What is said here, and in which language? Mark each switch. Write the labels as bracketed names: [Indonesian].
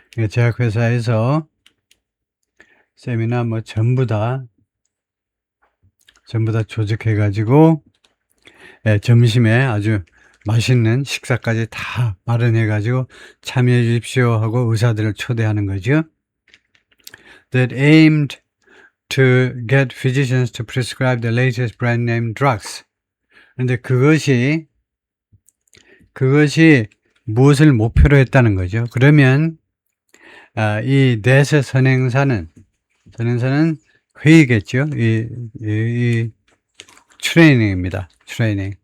[Korean] 제약회사에서 세미나 뭐 전부 다 조직해가지고 점심에 아주 맛있는 식사까지 다 마련해가지고 참여해 주십시오 하고 의사들을 초대하는 거죠. [English] That aimed to get physicians to prescribe the latest brand name drugs. [Korean] 그런데 그것이 무엇을 목표로 했다는 거죠. 그러면 이 넷의 선행사는 회의겠죠. 이 트레이닝입니다. 트레이닝.